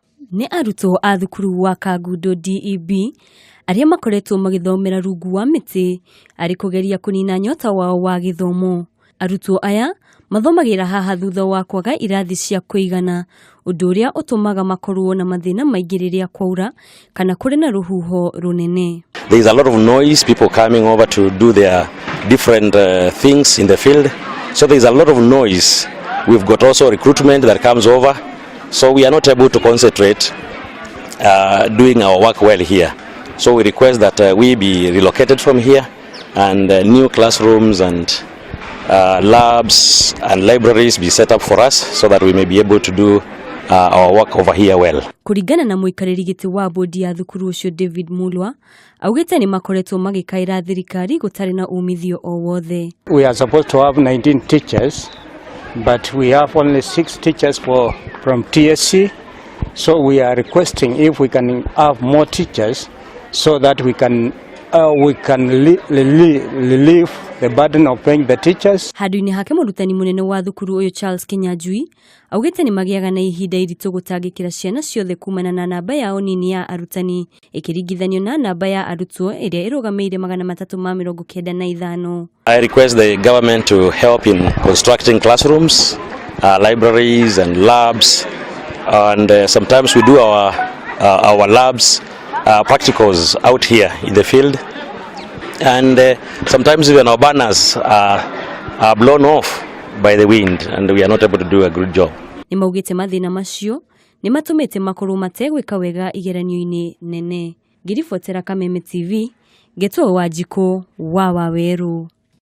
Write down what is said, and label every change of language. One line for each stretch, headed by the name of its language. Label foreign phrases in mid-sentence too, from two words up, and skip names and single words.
Kikuyu: Nĩ arutwo a thukuru wa Kagundo DEB arĩa makoretwo magĩthomera rungu wa mĩtĩ arĩ kũgeria kũnina nyota wao wa gĩthomo. Arutwo aya mathomagĩra haha thutha wa kwaga irathi cia kũigana, ũndũ ũrĩa ũtũmaga makorwo na mathĩna maingĩ rĩrĩa kwaura kana kũrĩ na rũhuho rũnene.
English: There is a lot of noise, people coming over to do their different things in the field. So there is a lot of noise. We've got also recruitment that comes over. So we are not able to concentrate doing our work well here. So we request that we be relocated from here and new classrooms and labs and libraries be set up for us so that we may be able to do our work over here well.
Kikuyu: Kũringana na mũikarĩri gĩtĩ wa bodi ya thukuru ũcio David Mulwa, augĩte nĩ makoretwo magĩkaĩra thirikari gũtarĩ na umithio o wothe.
English: We are supposed to have 19 teachers, but we have only 6 teachers from TSC. So we are requesting if we can have more teachers so that we can relieve the burden of paying the teachers.
Kikuyu: Handũ-inĩ hake mũrutani mũnene wa thukuru ũyũ Charles Kinyanjui augĩte nĩ magĩaga na ihinda iritũ gũtangĩkĩra ciana ciothe kumana na namba yao nini ya arutani ĩkĩringithanio na namba ya arutwo ĩrĩa ĩrũgamĩire 395.
English: I request the government to help in constructing classrooms, libraries and labs, and sometimes we do our labs practicals out here in the field, and sometimes even our banners are blown off by the wind and we are not able to do a good job.
Kikuyu: Nĩ maugĩte mathĩna macio nĩ matũmĩte makorwo mategwĩka wega igeranio-inĩ nene. Ngiribotera Kameme TV, Getwo Wanjikũ wa Waweru.